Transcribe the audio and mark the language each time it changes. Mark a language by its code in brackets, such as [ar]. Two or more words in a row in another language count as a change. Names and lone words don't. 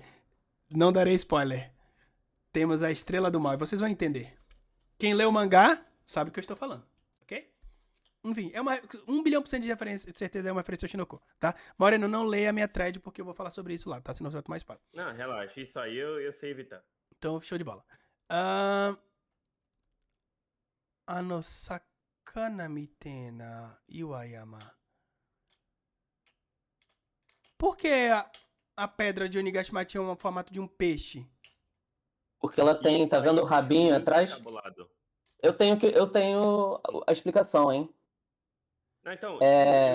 [pt] Não darei spoiler. Temos a estrela do mal. E vocês vão entender. Quem lê o mangá sabe o que eu estou falando. Ok? Enfim, 1 bilhão% de certeza é uma referência ao Shinoko, tá? Moreno, não leia a minha thread porque eu vou falar sobre isso lá, tá? Senão você vai tomar spoiler. Não, relaxa, isso aí eu sei evitar. Então, show de bola. [ja] Sakana mitena Iwayama. [pt] Por que a pedra de Onigashima tinha um formato de um peixe? Porque ela tem, Isso tá aí vendo o eu acho rabinho muito atrás? encabulado. Eu tenho a explicação, hein? Não, então, tipo, É,